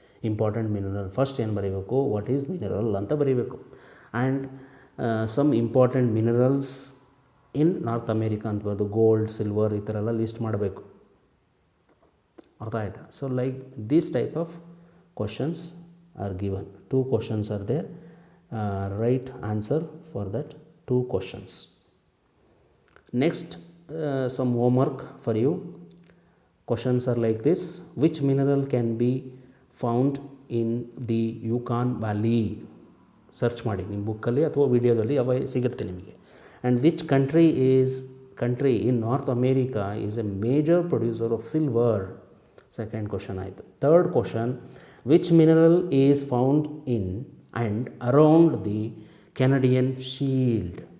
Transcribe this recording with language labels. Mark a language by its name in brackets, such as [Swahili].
[English] important mineral first [Kannada] ಏನು ಬರೀಬೇಕು, [English] what is mineral [Kannada] ಅಂತ ಬರೀಬೇಕು. [English] and some important minerals in North America [Kannada] ಅಂತ ಬರೋದು, [English] gold, silver ಈ ಥರ ಎಲ್ಲ ಲಿಸ್ಟ್ [Kannada] ಮಾಡಬೇಕು. ಅರ್ಥ ಆಯ್ತಾ? [English] So like this type of questions are given. 2 questions are there. Right answer for that 2 questions. Next, some homework for you. Questions are like this: which mineral can be found in the Yukon Valley? [Kannada] Search ಮಾಡಿ ನಿಮ್ಮ ಬುಕ್ಕಲ್ಲಿ ಅಥವಾ ವಿಡಿಯೋದಲ್ಲಿ ಅವ ಸಿಗುತ್ತೆ ನಿಮಗೆ. [English] And which country in North America is a major producer of silver? Second question ಆಯಿತು. Third question, which mineral is found in and around the Canadian Shield?